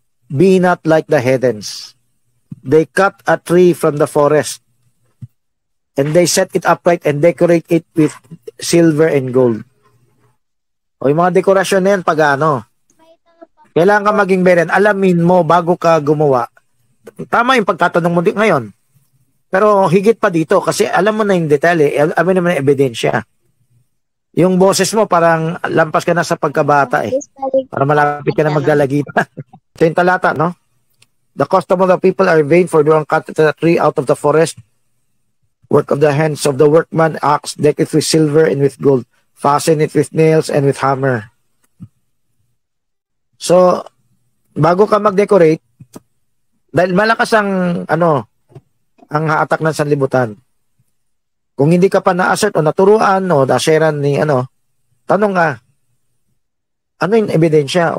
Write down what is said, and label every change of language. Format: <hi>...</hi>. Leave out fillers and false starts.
<en>Be not like the heathens. They cut a tree from the forest, and they set it upright and decorate it with silver and gold.</en> <tl>O yung mga dekorasyon na yan, pagano. Kailangan ka maging beren. Alamin mo bago ka gumawa. Tama yung pagtatanong mo din ngayon. Pero higit pa dito kasi alam mo na yung detalye. Alam mo naman yung ebidensya. Yung boses mo parang lampas ka na sa pagkabata eh. Para malapit ka na maglalagita. Ito yung talata, no?</tl> <en>The custom of the people are vain, for they cut the tree out of the forest. Work of the hands of the workman, axe, deck it with silver and with gold. Fasten it with nails and with hammer.</en> <tl>So, bago ka mag-decorate, dahil malakas ang, ang hatak ng sanlibutan. Kung hindi ka pa na-assert o naturuan o na-sharean ni, tanong ka, ano yung ebidensya?</tl>